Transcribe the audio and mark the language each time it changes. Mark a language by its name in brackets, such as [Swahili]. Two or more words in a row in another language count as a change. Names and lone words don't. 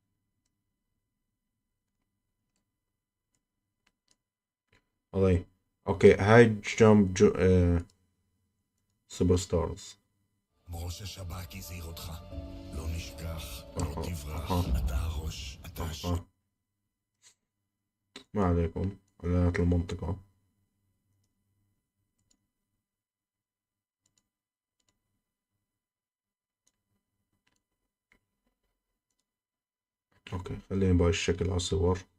[Arabic] والله اوكي، هاي جمب [English] super stars. [Hebrew] ראש השב"כ הזהיר אותך. לא נשכח, לא תברח, אתה הראש, אתה [Arabic] ما عليكم، علامات المنطقة. اوكي، خليني بهاي الشكل على الصور.